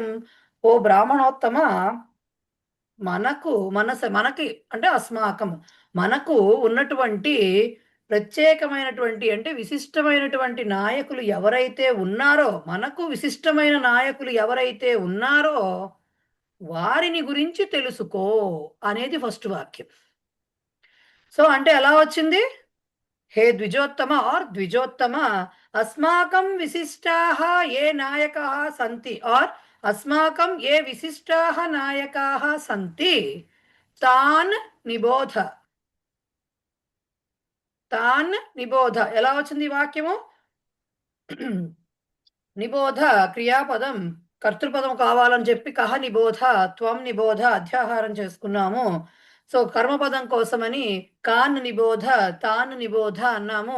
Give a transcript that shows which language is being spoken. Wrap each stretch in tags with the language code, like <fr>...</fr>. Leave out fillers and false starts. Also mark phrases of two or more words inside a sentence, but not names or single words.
<te>ఓ బ్రాహ్మణోత్తమ, మనకి అంటే అస్మాకం, మనకు ఉన్నటువంటి ప్రత్యేకమైనటువంటి అంటే విశిష్టమైనటువంటి నాయకులు ఎవరైతే ఉన్నారో, మనకు విశిష్టమైన నాయకులు ఎవరైతే ఉన్నారో వారిని గురించి తెలుసుకో అనేది ఫస్ట్ వాక్యం. సో అంటే ఎలా వచ్చింది?</te> <sa>హే ద్విజోత్తమ</sa> <te>ఆర్ ద్విజోత్తమ,</te> <sa>अस्माकं विशिष्टाः ये नायकाः सन्ति और अस्माकं ये विशिष्टाः नायकाः सन्ति तान् निबोध</sa> <te>ఎలా వచ్చింది ఈ వాక్యము? నిబోధ క్రియాపదం కర్తృపదం కావాలని చెప్పి</te> <sa>కహ నిబోధ త్వం నిబోధ</sa> <te>అధ్యాహారం చేసుకున్నాము. సో కర్మపదం కోసమని</te> <sa>కాన్ నిబోధ తాన్ నిబోధ</sa> <te>అన్నాము.</te>